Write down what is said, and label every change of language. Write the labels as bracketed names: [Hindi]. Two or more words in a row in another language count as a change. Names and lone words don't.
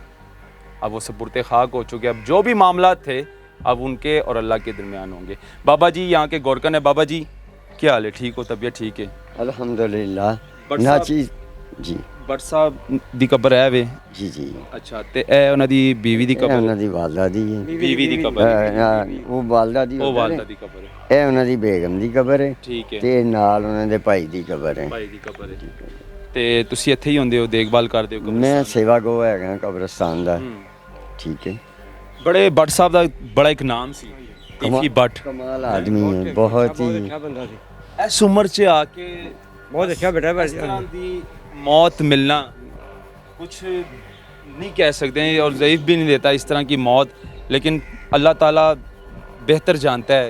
[Urdu] اب وہ سپرد خاک ہو چکے، اب جو بھی معاملات تھے اب ان کے اور اللہ کے درمیان ہوں گے۔ بابا جی یہاں کے گورکن ہے، بابا جی کیا حال ہے؟ ٹھیک ہو؟ طبیعت ٹھیک ہے؟ الحمدللہ۔ [Punjabi] بٹ نا صاحب چیز جی بٹ صاحب دی قبر ہے وے؟ جی جی، اچھا، تے اے انہاں دی بیوی دی قبر؟ انہاں دی والدہ دی ہے، بیوی دی قبر ہے، وہ والدہ دی، وہ والدہ دی قبر ہے، اے انہاں دی بیگم دی قبر ہے، ٹھیک ہے، تے نال انہاں دے بھائی دی قبر ہے۔ بھائی دی قبر ہے۔ تے تسی ਇੱਥੇ ਹੀ ਹੁੰਦੇ ਹੋ، دیکھ بھال کردے ہو؟ میں سیوا گو ہے قبرستان دا، ٹھیک ہے۔ بڑے بٹ صاحب دا بڑا ایک نام سی، تیفی بٹ، [Urdu] کمال آدمی ہے، بہت ہی۔ [Punjabi] اس عمر چ آ کے [Urdu] بہت اچھا بیٹا اس طرح دی موت ملنا کچھ نہیں کہہ سکتے ہیں، اور ضعیف بھی نہیں دیتا اس طرح کی موت، لیکن اللہ تعالیٰ بہتر جانتا ہے۔